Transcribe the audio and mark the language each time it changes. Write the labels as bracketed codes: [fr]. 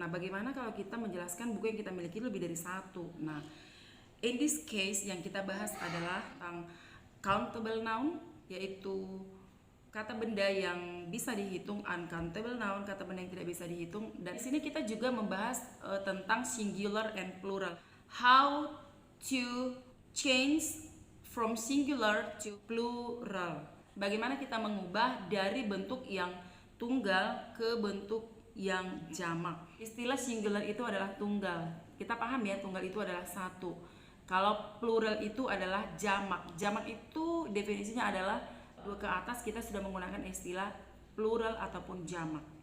[id] Nah, bagaimana kalau kita menjelaskan buku yang kita miliki lebih dari satu? Nah, [en] in this case [id] yang kita bahas adalah tentang countable noun, yaitu kata benda yang bisa dihitung, uncountable noun, kata benda yang tidak bisa dihitung. Dan di sini kita juga membahas tentang singular and plural. [en] How to change from singular to plural. [id] Bagaimana kita mengubah dari bentuk yang tunggal ke bentuk yang jamak. Istilah singular itu adalah tunggal. Kita paham ya, tunggal itu adalah satu. Kalau plural itu adalah jamak. Jamak itu definisinya adalah dua ke atas, kita sudah menggunakan istilah plural ataupun jamak.